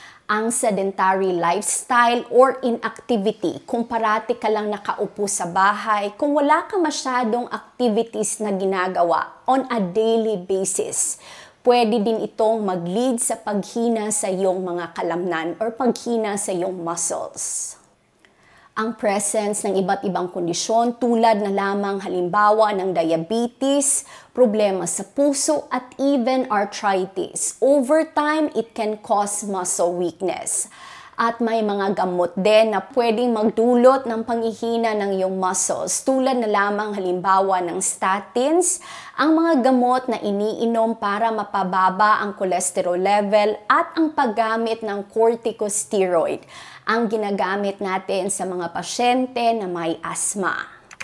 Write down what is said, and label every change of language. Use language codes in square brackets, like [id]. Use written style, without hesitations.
[tl] Ang sedentary lifestyle or inactivity, kung parati ka lang nakaupo sa bahay, kung wala ka masyadong activities na ginagawa on a daily basis, pwede din itong mag-lead sa paghina sa iyong mga kalamnan or paghina sa iyong muscles. Ang presence ng iba't ibang kondisyon tulad na lamang halimbawa ng diabetes, problema sa puso at even arthritis. [en] Over time, it can cause muscle weakness. [tl] At may mga gamot din na pwedeng magdulot ng panghihina ng iyong muscles tulad na lamang halimbawa ng statins, ang mga gamot na iniinom para mapababa ang cholesterol level at ang paggamit ng corticosteroid, ang ginagamit natin sa mga pasyente na may asthma.